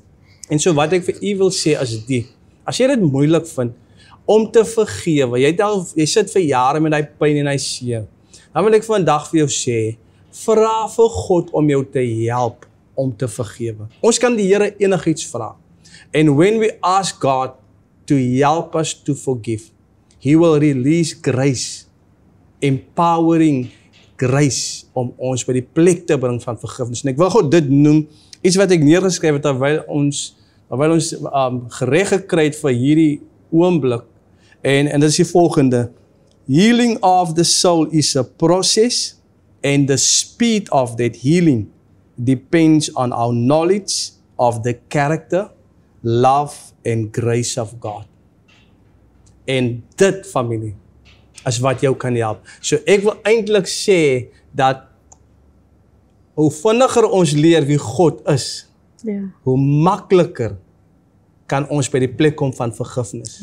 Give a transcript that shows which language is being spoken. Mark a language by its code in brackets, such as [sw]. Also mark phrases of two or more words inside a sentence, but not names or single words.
[af] En so wat ek vir u wil sê is as jy dit moeilik vind, om te vergewe, jy sit vir jare met die pyn en die seer, dan wil ek vandag vir jou sê, vra vir God om jou te help om te vergewe. Ons kan die Here enigiets vra. [en] And when we ask God to help us to forgive, He will release grace, empowering grace, [af] om ons by die plek te bring van vergifnis. En ek wil God dit noem, iets wat ek neergeskryf het, terwyl ons gereg gekry het vir hierdie oomblik, en dit is die volgende: [en] healing of the soul is a process, and the speed of that healing depends on our knowledge of the character, love and grace of God. [af] En dit, familie, is wat jou kan help. So ek wil eintlik sê dat hoe vinniger ons leer wie God is, hoe makliker kan ons by die plek kom van vergifnis.